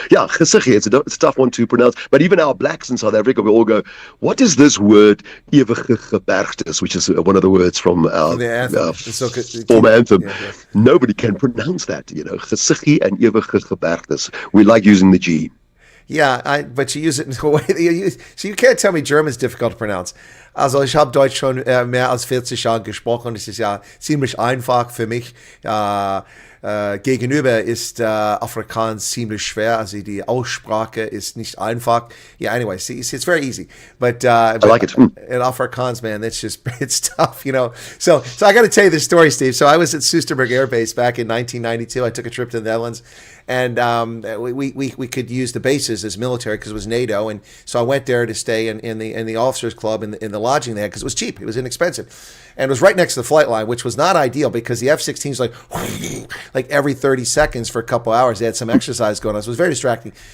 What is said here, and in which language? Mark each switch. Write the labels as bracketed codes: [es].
[en] Yeah, gesiggie, it's a tough one to pronounce. But even our blacks in South Africa, we all go, what is this word, [af] ewige gebergtes, [en] which is one of the words from our former anthem. Yeah. Nobody can pronounce that, gesiggie and [af] ewige gebergtes. [en] We like using the G. Yeah, but you use it in a way that so you can't tell me German's difficult to pronounce. [de] Also ich habe Deutsch schon mehr als 40 Jahre gesprochen. Es ist ja ziemlich einfach für mich. Gegenüber ist Afrikaans ziemlich schwer. Also die Aussprache ist nicht einfach. [en] Yeah, anyway, see, it's very easy. But I like it. In Afrikaans, man, it's tough, So I got to tell you this story, Steve. So I was at Soesterberg Air Base back in 1992. I took a trip to the Netherlands. And we could use the bases as military because it was NATO, and so I went there to stay in the officers' club in the lodging they had because it was cheap, it was inexpensive, and it was right next to the flight line, which was not ideal because the F-16s like every 30 seconds for a couple hours they had some exercise going on, so it was very distracting.